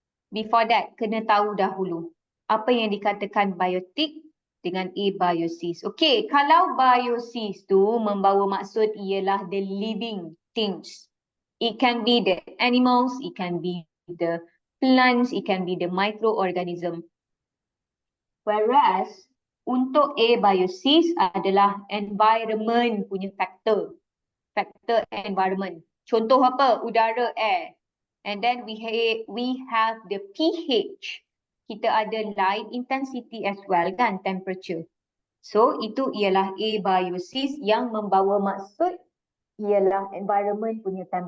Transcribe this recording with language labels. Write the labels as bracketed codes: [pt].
[ms] Before that, kena tahu dahulu apa yang dikatakan biotic dengan abiosis. Okay, kalau biosis tu membawa maksud ialah [en] the living things. It can be the animals, it can be the plants, it can be the microorganism. [ms] Whereas untuk abiosis adalah environment punya factor. Factor environment. Contoh apa? Udara, air. [en] And then we have the pH. [ms] Kita ada [en] light intensity as well [ms] kan, temperature. So itu ialah abiosis yang membawa maksud ialah environment punya